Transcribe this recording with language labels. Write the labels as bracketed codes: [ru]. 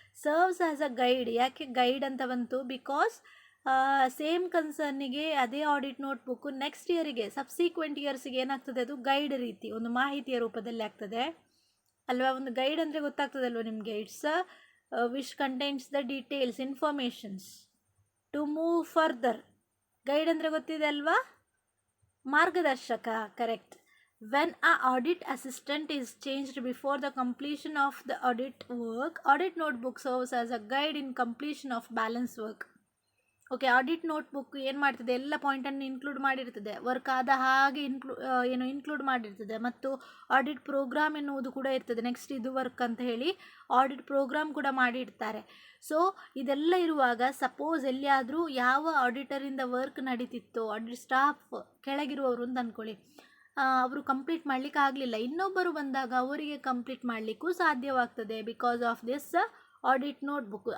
[en] Serves as a guide. [kn] ಯಾಕೆ guide ಅಂತ ಬಂತು? ಬಿಕಾಸ್ ಸೇಮ್ ಕನ್ಸರ್ನಿಗೆ ಅದೇ ಆಡಿಟ್ ನೋಟ್ಬುಕ್ಕು ನೆಕ್ಸ್ಟ್ ಇಯರಿಗೆ, ಸಬ್ಸಿಕ್ವೆಂಟ್ ಇಯರ್ಸಿಗೆ ಏನಾಗ್ತದೆ, ಅದು ಗೈಡ್ ರೀತಿ ಒಂದು ಮಾಹಿತಿಯ ರೂಪದಲ್ಲಿ ಆಗ್ತದೆ ಅಲ್ವಾ? ಒಂದು ಗೈಡ್ ಅಂದರೆ ಗೊತ್ತಾಗ್ತದಲ್ವ ನಿಮಗೆ? [en] It's which contains the details, informations to move further. [kn] Guide ಅಂದರೆ ಗೊತ್ತಿದೆ ಅಲ್ವಾ? ಮಾರ್ಗದರ್ಶಕ. Correct. [en] When an audit assistant is changed before the completion of the audit work, audit notebook serves as a guide in completion of balance work. [kn] Okay, audit notebook ಏನು ಮಾಡ್ತದೆ, ಎಲ್ಲ ಪಾಯಿಂಟನ್ನು include ಮಾಡಿರ್ತದೆ, work ಆದ ಹಾಗೆ include ಮಾಡಿರ್ತದೆ, ಮತ್ತು audit program ಎನ್ನುವುದು ಕೂಡ ಇರ್ತದೆ. Next ಇದು ವರ್ಕ್ ಅಂತ ಹೇಳಿ ಆಡಿಟ್ ಪ್ರೋಗ್ರಾಮ್ ಕೂಡ ಮಾಡಿರ್ತಾರೆ. ಸೊ ಇದೆಲ್ಲ ಇರುವಾಗ ಸಪೋಸ್ ಎಲ್ಲಿಯಾದರೂ ಯಾವ ಆಡಿಟರಿಂದ ವರ್ಕ್ ನಡೀತಿತ್ತೋ, ಆಡಿಟ್ ಸ್ಟಾಫ್ ಕೆಳಗಿರುವವರು ಅಂತ ಅಂದ್ಕೊಳ್ಳಿ, ಅವರು ಕಂಪ್ಲೀಟ್ ಮಾಡಲಿಕ್ಕೆ ಆಗಲಿಲ್ಲ, ಇನ್ನೊಬ್ಬರು ಬಂದಾಗ ಅವರಿಗೆ ಕಂಪ್ಲೀಟ್ ಮಾಡಲಿಕ್ಕೂ ಸಾಧ್ಯವಾಗ್ತದೆ because of this audit notebook.